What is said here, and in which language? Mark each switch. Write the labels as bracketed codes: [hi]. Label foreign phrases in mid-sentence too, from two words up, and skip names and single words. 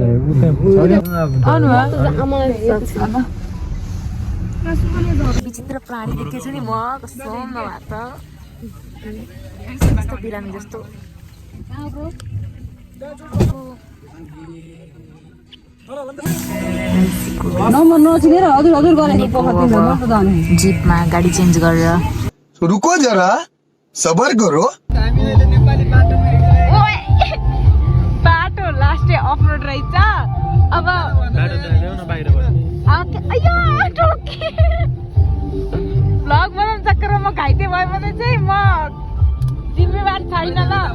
[ne] नि विचित्र प्राणी देखेको छु नि म कस्तो नभए त बिरामी जस्तो जिपमा गाडी चेन्ज गरेर [hi] रुको जरा सबर करो [ne] बाटो लास्टै [en] off road [ne] रहेछ अब भ्लग बनाउनु चक्करमा म घाइते भयो भने चाहिँ म जिम्मेवार छैन ल